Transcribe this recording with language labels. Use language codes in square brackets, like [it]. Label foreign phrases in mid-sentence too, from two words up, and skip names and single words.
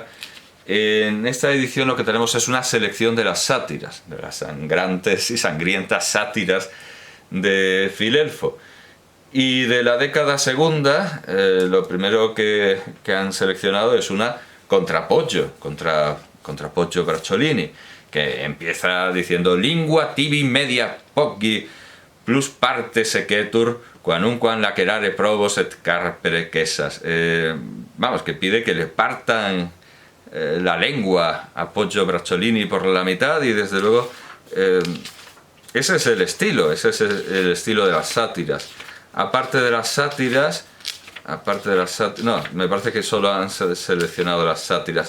[es] En esta edición lo que tenemos es una selección de las sátiras, de las sangrantes y sangrientas sátiras de Filelfo. Y de la década segunda, lo primero que han seleccionado es una contra Poggio Bracciolini, que empieza diciendo [la] lingua tibi media poggi plus parte sequetur quanunquam lacerare probos et carpere quesas. [es] Vamos, que pide que le partan la lengua a Poggio Bracciolini por la mitad, y desde luego ese es el estilo de las sátiras. Aparte de las sátiras, no, me parece que solo han seleccionado las sátiras.